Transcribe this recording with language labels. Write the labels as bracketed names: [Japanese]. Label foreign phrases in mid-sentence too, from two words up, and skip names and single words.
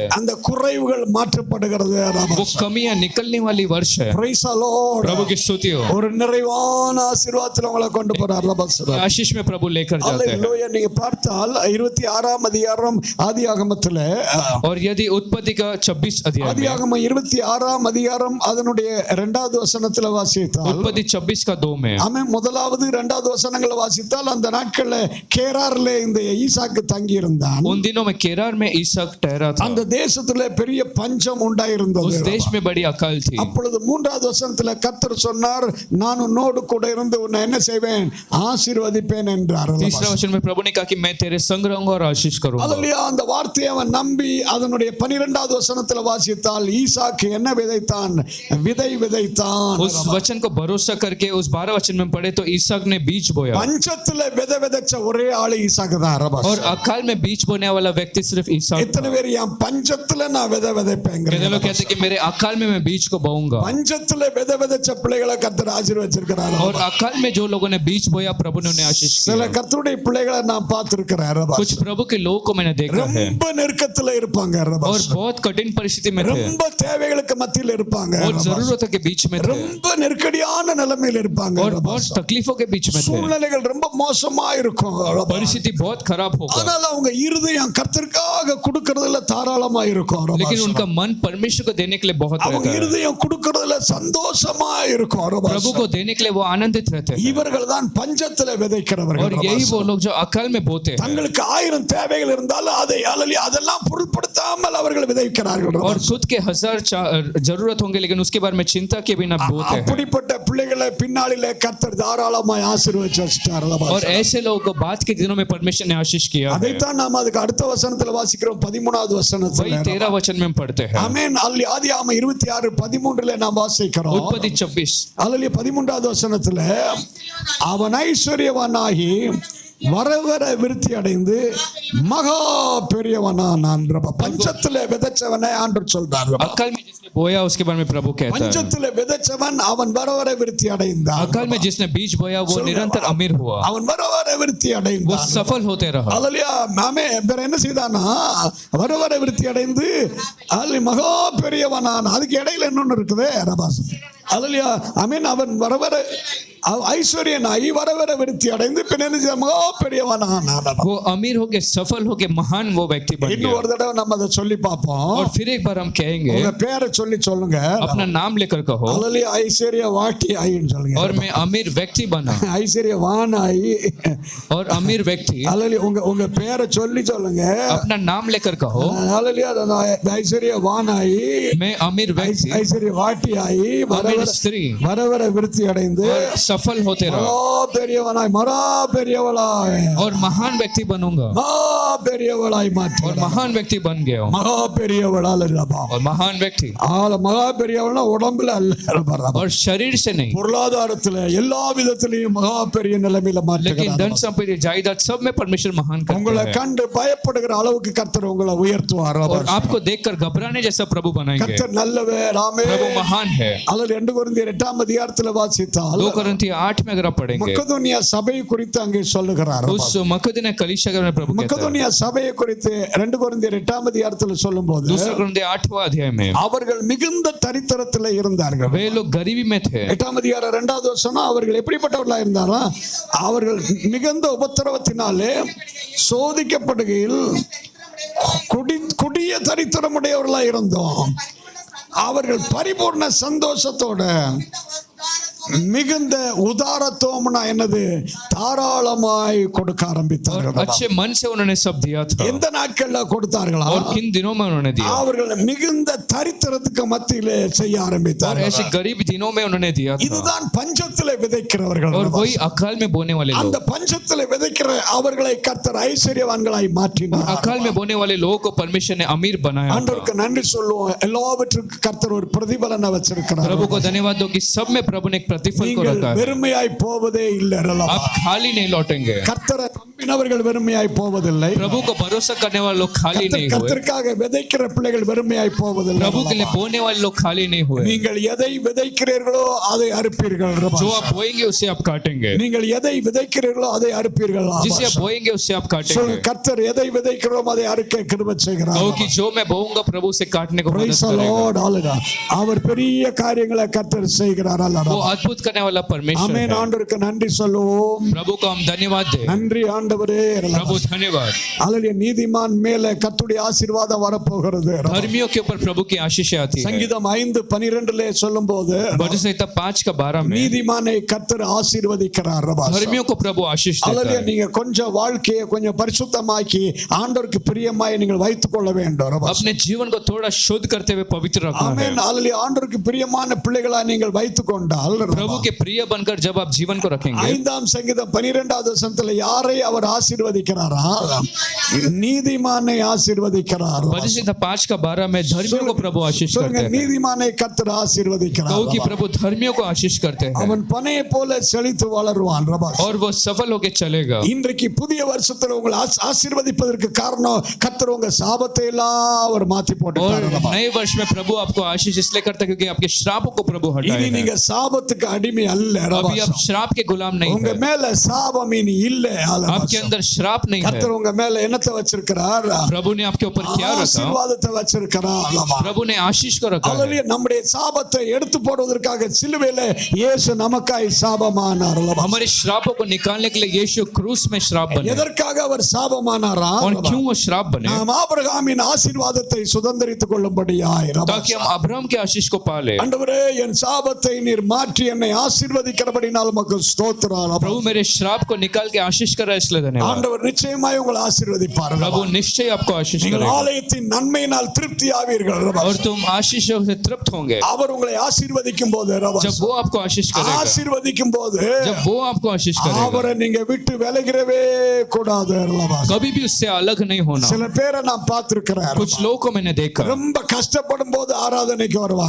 [Tamil] அந்த குறைவுகள் மாற்றப்படுகிறது. [Hindi] वो कमियां निकलने वाली वर्ष है। [English] Praise the Lord. [Hindi] प्रभु की स्तुति हो। [Tamil] ஒரு நிறைவான ஆசீர்வாதத்துல உங்களை கொண்டு போறார். [Hindi] आशीष में प्रभु लेकर जाते हैं। [Tamil] அல்லேலூயா. நீங்க பார்த்தால் 26ஆம் அதிகாரம் ஆதியாகமத்துல, [Hindi] और यदि उत्पत्ति का 26 अध्याय में, [Tamil] ஆதியாகமம் 26ஆம் அதிகாரம் அதனுடைய 2வது வசனத்துல வாசித்தால், [Hindi] उत्पत्ति 26 का 2 में, [Tamil] அவன் 1வது 2வது வசனங்களை வாசித்தால், அந்த நாட்கள்ல கேரார்ல இந்த ஈசாக்கு தங்கி இருந்தான். [Hindi] उन दिनों में केरार में ईसाक ठहरा था, [Tamil] அந்த தேசத்துல பெரிய பஞ்சம் உண்டாயிருந்தது. [Hindi] उस देश में बड़ी अकाल थी। [Tamil] அப்பொழுது 3வது வசனத்துல கர்த்தர் சொன்னார், நான் உன்னோடு கூட இருந்து உன்னை என்ன செய்வேன், ஆசீர்வதிப்பேன் என்றார். [Hindi] तीसरा वचन में प्रभु ने कहा कि मैं तेरे संग रहूंगा और आशीष करूंगा। [Tamil] அல்லேலூயா. அந்த வார்த்தையை அவன் நம்பி அதனுடைய 12வது வசனத்துல வாசித்தால், ஈசாக்கு என்ன விதைத்தான், விதை விதைத்தான். [Hindi] उस वचन को भरोसा करके उस 12 वचन में पढ़े तो ईसाक ने बीज बोया, [Tamil] பஞ்சத்துல விதை விதைச்ச ஒரே ஆளு ஈசாக்கு தான். [Hindi] और अकाल में बीज बोने वाला व्यक्ति सिर्फ ईसाक [Tamil] எத்தனை [Hindi] था। [Tamil] பேர் என் பஞ்சத்துல நான் விதை விதைப்பேங்க? [Hindi] कितने लोग कहते हैं कि मेरे अकाल में मैं बीज को बोऊंगा, [Tamil] பஞ்சத்துல விதை விதைச்ச பிள்ளைகளை கர்த்தர் ஆசீர்வதிச்சிருக்கிறார். [Hindi] और अकाल में जो लोगों ने बीज बोया प्रभु ने उन्हें आशीष [Tamil] சில [Hindi] किया। [Tamil] கர்த்தருடைய பிள்ளைகளை நான் பார்த்திருக்கிறேன். [Hindi] कुछ प्रभु के लोगों को मैंने देखा है, [Tamil] ரொம்ப நெருக்கத்துல இருப்பாங்க, [Hindi] और बहुत कठिन परिस्थिति में थे, [Tamil] ரொம்ப தேவைகளுக்கு மத்தியில இருப்பாங்க, [Hindi] और जरूरतों के बीच में थे, [Tamil] ரொம்ப நெருக்கடியான நிலைமையில இருப்பாங்க, [Hindi] और बहुत तकलीफों के बीच में थे। [Tamil] சூழ்நிலைகள் ரொம்ப மோசமா இருக்கும். [Hindi] परिस्थिति बहुत खराब होगा, [Tamil] ஆனால் அவங்க இருதயம் கர்த்தருக்காக கொடுக்கறதுல தாராளமா இருக்கும். [Hindi] लेकिन उनका मन परमेश्वर को देने के लिए बहुत [Tamil] அவங்க [Hindi] रहता है, [Tamil] இருதயம் கொடுக்கறதுல சந்தோஷமா இருக்கும். [Hindi] प्रभु को देने के लिए वो आनंदित रहते हैं। [Tamil] இவர்கள் தான் பஞ்சத்துல விதைக்கிறவர்கள். [Hindi] और यही वो लोग जो अकाल में बोते हैं, [Tamil] தங்களுக்கு 1000 தேவைகள் இருந்தாலும் அதை அதெல்லாம் பொருட்படுத்தாமல் அவர்கள் விதைக்கிறார்கள். [Hindi] और खुद के 1000 जरूरत होंगे लेकिन उसके बारे में चिंता के बिना बोते हैं। [Tamil] அப்படிப்பட்ட பிள்ளைகளை பின்னாளிலே கர்த்தர் தாராளமாய் ஆசீர்வதிச்சு வச்சிட்டார். [Hindi] और ऐसे ऐसे लोगों को बाद के दिनों में परमेश्वर ने आशीष किया है। [Tamil] அதைத்தான் நாம் அதுக்கு அடுத்த வசனத்துல வாசிக்கிறோம் 13வது [Hindi] वही [Tamil] வசனத்துல [Hindi] 13 वचन में हम पढ़ते हैं। [Tamil] ஆமென். அல்லி ஆதியாகமம் 26:13 நாம் வாசிக்கிறோம். [Hindi] उत्पत्ति 24 [Tamil] அல்லி 13வது வசனத்துல அவன் ஐஸ்வர்யவானாகி வர வர விருத்தி அடைந்து மகா பெரியவனானான். பஞ்சத்துல விதைச்சவனை ஆண்டவர் சொல்றார். [Hindi] अकाल में जिसने बोया उसके बारे में प्रभु कहता है। [Tamil] பஞ்சத்துல விதைச்சவன் அவன் வர வர விருத்தி அடைந்தான். [Hindi] अकाल में जिसने बीज बोया वो निरंतर अमीर हुआ, [Tamil] அவன் வர வர விருத்தி [Hindi] वो [Tamil] அடைந்தான். [Hindi] सफल होते रहा। [Tamil] அல்லேலூயா. நாமே வேற என்ன செய்தானா? வர வர விருத்தி அடைந்து அல்லி மகா பெரியவனான். அதுக்கு இடையில இன்னொன்னு இருக்குது ரபாஸ். அல்லேலூயா. ஆமென். அவன் வர வர ஐஸ்வர்யனாகி வர வர விருத்தி அடைந்து பின்ன மகா பெரியவனான். [Hindi] वो अमीर होके सफल होके महान वो व्यक्ति बन [Tamil] இன்னும் [Hindi] गया। [Tamil] ஒரு தடவை நம்ம அதை சொல்லி பார்ப்போம். [Hindi] और फिर एक बार हम कहेंगे, [Tamil] உங்க பேரை சொல்லி சொல்லுங்க. [Hindi] अपना नाम लेकर कहो, [Tamil] அல்லேலூயா. ஐஸ்வர்யவாட்டி ஆயின்னு சொல்லுங்க. [Hindi] और मैं अमीर व्यक्ति बना। [Tamil] ஐஸ்வர்யவானாயி. [Hindi] और अमीर व्यक्ति, [Tamil] அல்லேலூயா. உங்க பேரை சொல்லி சொல்லுங்க. [Hindi] अपना नाम लेकर कहो, [Tamil] அல்லேலூயா. ஐஸ்வர்யவானாயி, [Hindi] मैं अमीर व्यक्ति, [Tamil] ஐஸ்வர்யவாட்டி ஆயி [Hindi] अमीर स्त्री [Tamil] வர வர விருத்தி அடைந்து [Hindi] सफल होते रहा [Tamil] மகா பெரியவனாய் மகா பெரியவளாய் [Hindi] और महान व्यक्ति बनूंगा। [Tamil] மகா பெரியவளாய் [Hindi] और [Tamil] மாற்று. [Hindi] महान व्यक्ति बन गया हूं। [Tamil] மகா பெரியவளால் இல்லப்பா. [Hindi] और महान व्यक्ति, [Tamil] மகா பெரியவள்னா உடம்புல அல்ல, [Hindi] और शरीर से नहीं, [Tamil] பொருளாதாரத்துல எல்லா விதத்திலையும் மகா பெரிய நிலைமையில [Hindi] लेकिन [Tamil] மாற்றுகிறார். [Hindi] धन संपत्ति जायदाद सब में परमेश्वर महान [Tamil] உங்களை [Hindi] करता है। [Tamil] கண்டு பயப்படுகிற அளவுக்கு கர்த்தர் உங்களை உயர்த்துவார். [Hindi] और आपको देखकर घबराने जैसा प्रभु बनाएंगे। [Tamil] கர்த்தர் நல்லவர். ஆமென். [Hindi] प्रभु महान है। [Tamil] அல்லது 2 கொரிந்தியர் 8ஆம் அதிகாரத்துல வாசித்தால் [Hindi] 2 कोरिन्थियों 8 में अगर आप पढ़ेंगे, [Tamil] மக்கதோனியா சபை குறித்து அங்கே சொல்லுகிறார். [Hindi] उस मकदूनिया कलीसिया के बारे में प्रभु कहता है। [Tamil] மக்கதோனியா சபையை குறித்து 2 கொரிந்தியர் 8ஆம் அதிகாரத்துல சொல்லும்போது [Hindi] 2 कोरिन्थियों 8वां अध्याय में [Tamil] அவர்கள் மிகுந்த தரித்திரத்துல இருந்தார்கள். [Hindi] वे लोग गरीबी में थे। [Tamil] 8ஆம் அதிகாரம் 2வது வசனம் அவர்கள் எப்படிப்பட்டவர்களா இருந்தாரா? அவர்கள் மிகுந்த உபத்திரவத்தினாலே சோதிக்கப்படுகையில் கொடிய தரித்திரமுடையவர்களா இருந்தோம். அவர்கள் பரிபூர்ண சந்தோஷத்தோட மிகுந்த உதாரத்துவம்னா என்னது? தாராளமாய் கொடுக்க [Hindi] और [Tamil] ஆரம்பித்தார்கள். [Hindi] अच्छे मन से उन्होंने सब दिया था। [Tamil] எந்த நாட்கள்ல கொடுத்தார்களா? [Hindi] और किन दिनों में उन्होंने दिया? [Tamil] அவர்கள் மிகுந்த தரித்திரத்துக்கு மத்தியிலே செய்ய [Hindi] और [Tamil] ஆரம்பித்தார்கள். [Hindi] ऐसे गरीब दिनों में उन्होंने दिया था। [Tamil] இதுதான் பஞ்சத்திலே விதைக்கிறவர்கள். [Hindi] और वही अकाल में बोने वाले [Tamil] அந்த [Hindi] लोग, [Tamil] பஞ்சத்திலே விதைக்கிற அவர்களை கர்த்தர் ஐஸ்வர்யவான்களாய் மாற்றினார். [Hindi] अकाल में बोने वाले लोगों को परमेश्वर ने अमीर बनाया था। [Tamil] ஆண்டவருக்கு நன்றி சொல்லுவோம். எல்லாவற்றுக்கும் கர்த்தர் ஒரு பிரதிபலனை வச்சிருக்கிறார். [Hindi] प्रभु को धन्यवाद दो कि सब में प्रभु ने एक प्रतिफल को [Tamil] நீங்கள் [Hindi] रखा है। [Tamil] வெறுமையாய் போவதே இல்லை. [Hindi] आप खाली नहीं लौटेंगे। [Tamil] கர்த்தரை நம்பினவர்கள் வெறுமையாய் போவதில்லை. [Hindi] प्रभु को भरोसा करने वाले लोग खाली नहीं हुए। [Tamil] கர்த்தருக்காக விதைக்கிற பிள்ளைகள் வெறுமையாய் போவதில்லை. [Hindi] प्रभु के लिए बोने वाले लोग खाली नहीं हुए। [Tamil] நீங்கள் எதை விதைக்கிறீர்களோ அதை அறுப்பீர்கள். [Hindi] जो आप बोएंगे उसे आप काटेंगे। [Tamil] நீங்கள் எதை விதைக்கிறீர்களோ அதை அறுப்பீர்கள். [Hindi] जिसे आप बोएंगे उसे आप काटेंगे। [Tamil] சொல்லுங்க, கர்த்தர் எதை விதைக்கிறோம் அதை அறுக்க கிருபை செய்கிறார். [Hindi] कहो कि जो मैं बोऊंगा प्रभु से काटने को मदद [English] Praise the [Hindi] करेगा। [English] Lord. Hallelujah. [Tamil] அவர் பெரிய காரியங்களை கர்த்தர் செய்கிறார். [Hindi] वो [Tamil] அல்லேலூயா. [Hindi] अद्भुत करने वाला परमेश्वर [Tamil] ஆமென். [Hindi] है। [Tamil] ஆண்டவருக்கு நன்றி சொல்லுவோம். [Hindi] प्रभु को हम धन्यवाद दें। [Tamil] நன்றி ஆண்டவரே. [Hindi] प्रभु धन्यवाद। [Tamil] அல்லேலூயா. நீதிமான் மேல கர்த்தருடைய ஆசீர்வாதம் வரப்போகிறது. [Hindi] धर्मियों के ऊपर प्रभु की आशीष आती है। [Tamil] சங்கீதம் 5:12 சொல்லும்போது [Hindi] भजन संहिता 5 का 12 में [Tamil] நீதிமானை கர்த்தர் ஆசீர்வதிக்கிறார். [Hindi] धर्मियों को प्रभु आशीष देता [Tamil] அல்லேலூயா. [Hindi] है। [Tamil] நீங்க கொஞ்சம் வாழ்க்கையை கொஞ்சம் பரிசுத்தமாக்கி ஆண்டவருக்கு பிரியமாய் நீங்கள் வைத்துக் கொள்ள வேண்டும். [Hindi] अपने जीवन को थोड़ा शुद्ध करते हुए पवित्र रखना है। [Tamil] ஆமென். அல்லேலூயா. ஆண்டவருக்கு பிரியமான பிள்ளைகளா நீங்கள் வைத்துக் கொண்டால் [Hindi] प्रभु के प्रिय बनकर जब आप जीवन को रखेंगे, [Tamil] 5ஆம் சங்கீதம் 12வது வசனத்துல யாரை அவர் ஆசீர்வதிக்கிறாரா? நீதிமானை ஆசீர்வதிக்கிறார். [Hindi] भजन संहिता 5 का 12 में धर्मियों को प्रभु आशीष करते [Tamil] சொல்லுங்க, [Hindi] हैं। [Tamil] நீதிமானை கர்த்தர் ஆசீர்வதிக்கிறார். [Hindi] कहो कि प्रभु धर्मियों को आशीष करते हैं [Tamil] அவன் பனையை போல செழித்து வளருவான். [Hindi] और वो सफल होके चलेगा। [Tamil] இன்றைக்கு புதிய வருஷத்துல உங்களை ஆசீர்வதிப்பதற்கு காரணம் கர்த்தர் உங்க சாபத்தை எல்லாம் அவர் மாத்தி [Hindi] और [Tamil] போட்டுட்டார். [Hindi] नए वर्ष में प्रभु आपको आशीष इसलिए करता है क्योंकि आपके श्रापों को प्रभु [Tamil] இனி [Hindi] हटाए [Tamil] நீங்க [Hindi] हैं। [Tamil] சாபத்துக்கு அடிமை அல்ல. [Hindi] अभी आप श्राप के गुलाम नहीं [Tamil] உங்க [Hindi] है। [Tamil] மேல சாபம் இனி இல்ல. [Hindi] आपके अंदर श्राप नहीं है। [Tamil] கர்த்தர் உங்க மேல என்னத்தை வச்சிருக்கிறார்? [Hindi] प्रभु ने आपके ऊपर क्या रखा? [Tamil] ஆசீர்வாதத்தை வச்சிருக்கிறார். प्रभु ने आशीष को रखा है। அல்லேலூயா. நம்முடைய சாபத்தை எடுத்து போடுவதற்காக சிலுவையில இயேசு நமக்காய் சாபமானார். [Hindi] हमारे श्रापों को निकालने के लिए यीशु क्रूस में श्राप बने। [Tamil] எதற்காக அவர் சாபமானாரா? [Hindi] और क्यों वो श्राप बने? [Tamil] நாம் ஆபிரகாமின் ஆசீர்வாதத்தை சுதந்தரித்துக் கொள்ளும்படியாய். [Hindi] ताकि हम अब्राहम के आशीष को पाले। [Tamil] ஆண்டவரே, என் சாபத்தை நீர் மாற்றி என்னை ஆசீர்வதிக்கிறபடினால் உமக்கு ஸ்தோத்திரம். [Hindi] प्रभु मेरे श्राप को निकाल के आशीष कर रहा है इसलिए इसलिए धन्यवाद। [Tamil] ஆண்டவர் நிச்சயமாய் உங்களை ஆசீர்வதிப்பார். [Hindi] प्रभु निश्चय आपको आशीष [Tamil] நீங்கள் [Hindi] करेगा [Tamil] ஆலயத்தின் நன்மையினால் திருப்தி ஆவீர்கள். [Hindi] और तुम आशीषों से तृप्त होंगे। [Tamil] அவர் உங்களை ஆசீர்வதிக்கும் போது, [Hindi] जब वो आपको आशीष करेगा, [Tamil] ஆசீர்வதிக்கும் போது [Hindi] जब वो आपको आशीष करेगा, [Tamil] அவரை நீங்க விட்டு விலகிறவே கூடாது. [Hindi] कभी भी उससे अलग नहीं होना। [Tamil] சில பேரை நான் பார்த்திருக்கிறேன், [Hindi] कुछ लोगों को मैंने देखा, [Tamil] ரொம்ப கஷ்டப்படும் போது ஆராதனைக்கு வருவாங்க.